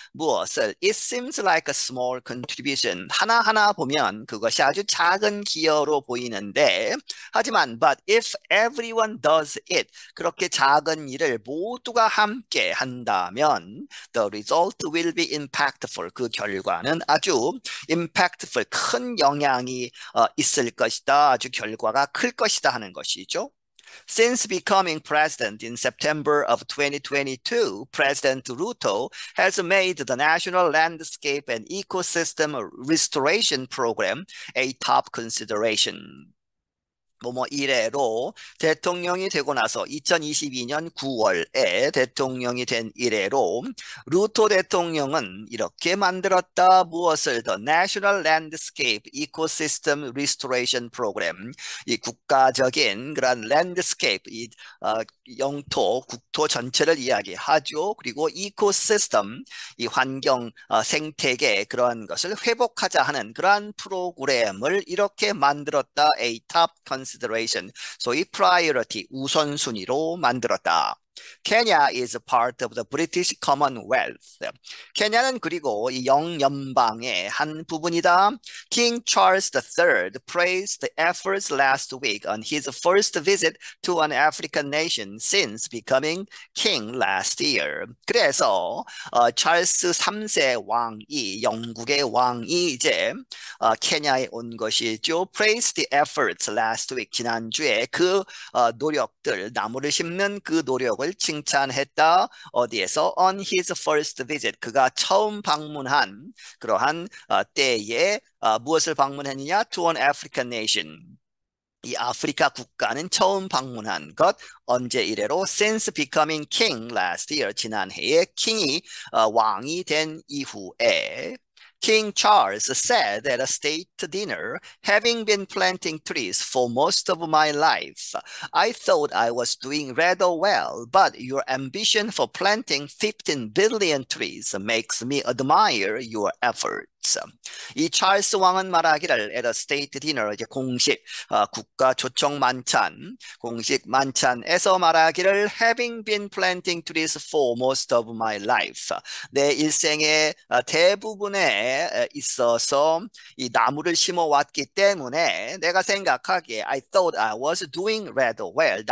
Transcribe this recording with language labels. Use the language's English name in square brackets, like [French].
[Korean] 무엇을? [English] It seems like a small contribution. [Korean] 하나하나 보면 그것이 아주 작은 기여로 보이는데, 하지만 [English] but if everyone does it, [Korean] 그렇게 작은 일을 모두가 함께 한다면 [English] the result will be impactful. [Korean] 그 결과는 아주 impactful, 큰 영향이 있을 것이다. 아주 결과가 클 것이다 하는 것이죠. [English] Since becoming president in September of 2022, President Ruto has made the National Landscape and Ecosystem Restoration Program a top consideration. [Korean] 뭐뭐 이래로 대통령이 되고 나서 2022년 9월에 대통령이 된 이래로 루토 대통령은 이렇게 만들었다. 무엇을? [English] The National Landscape Ecosystem Restoration Program. [Korean] 이 국가적인 그런 landscape, 이 영토, 국토 전체를 이야기하죠. 그리고 이코시스템, 이 환경 생태계 그런 것을 회복하자 하는 그러한 프로그램을 이렇게 만들었다. [English] A top consideration. [Korean] 소위 priority, 우선순위로 만들었다. [English] Kenya is a part of the British Commonwealth. [Korean] 케냐는 그리고 이 영연방의 한 부분이다. [English] King Charles III praised the efforts last week on his first visit to an African nation since becoming king last year. [Korean] 그래서 찰스 3세 왕이, 영국의 왕이 이제 케냐에 온 것이죠. [English] Praised the efforts last week. [Korean] 지난주에 그 노력들, 나무를 심는 그 노력을 칭찬했다. 어디에서? [English] On his first visit. [Korean] 그가 처음 방문한 그러한 때에 무엇을 방문했느냐? [English] To an African nation. [Korean] 이 아프리카 국가는 처음 방문한 것. 언제 이래로? [English] Since becoming king last year. [Korean] 지난해에 킹이 왕이 된 이후에. [English] King Charles said at a state dinner, having been planting trees for most of my life, I thought I was doing rather well, but your ambition for planting 15 billion trees makes me admire your efforts. [Korean] 이 찰스 왕은 말하기를 [English] at a state dinner, [Korean] 이제 공식 국가 초청 만찬, 공식 만찬에서 말하기를 [English] having been planting trees for most of my life, [Korean] 내 일생의 대부분에 있어서 이 나무를 심어 왔기 때문에 내가 생각하기에 [English] I thought I was doing rather well.